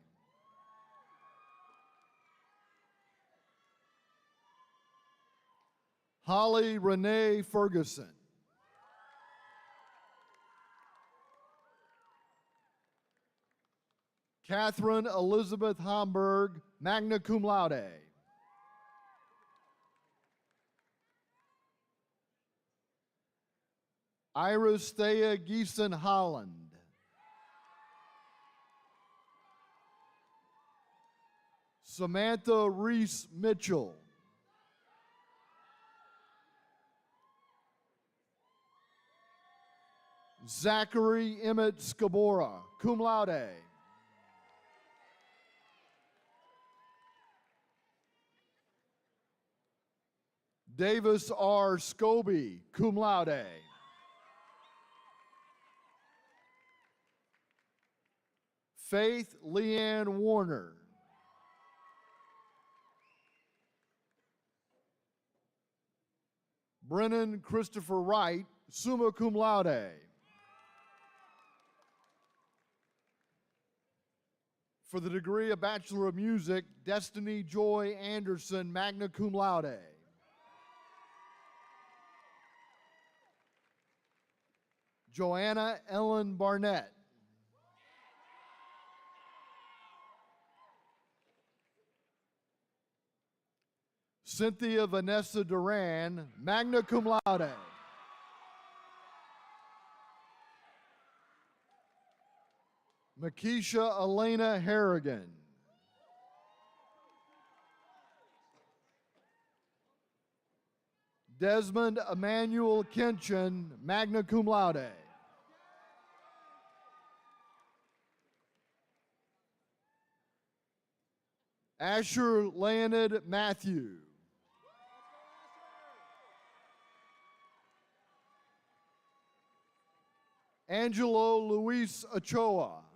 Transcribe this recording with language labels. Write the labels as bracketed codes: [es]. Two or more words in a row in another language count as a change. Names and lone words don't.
[en] Holly Renee Ferguson. Catherine Elizabeth Homburg, [la] magna cum laude. [en] Iris Thea Geeson Holland. Samantha Reese Mitchell. Zachary Emmett Scabora, [la] cum laude. [en] Davis R. [la] Scobie, cum laude. [en] Faith Leanne Warner. Brennan Christopher Wright, [la] summa cum laude. [en] For the degree of Bachelor of Music, Destiny Joy Anderson, [la] magna cum laude. [en] Joanna Ellen Barnett. Cynthia Vanessa Duran, [la] magna cum laude. [en] Makisha Elena Harrigan. Desmond Emmanuel Kinchin, [la] magna cum laude. [en] Asher Leonid Matthew. Angelo Luis Ochoa.